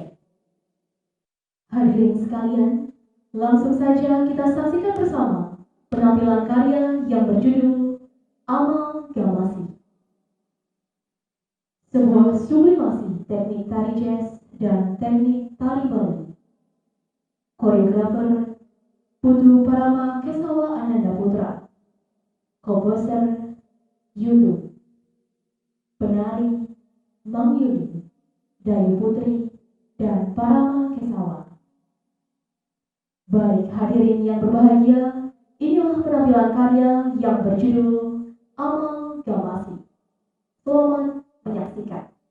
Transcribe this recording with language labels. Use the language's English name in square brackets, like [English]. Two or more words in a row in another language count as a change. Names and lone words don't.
[Indonesian] Hadirin sekalian, langsung saja kita saksikan bersama penampilan karya yang berjudul Amalgamasi. Sebuah sublimasi teknik tari jazz dan teknik tari Bali. Koreografer Putu Parama Kesawa Ananda Putra. Komposer YouTube. Penari Mang Yuli, Dayu Putri, dan Parama Kesawa. Baik hadirin yang berbahagia, inilah penampilan karya yang berjudul Amalgamasi. Selamat menyaksikan.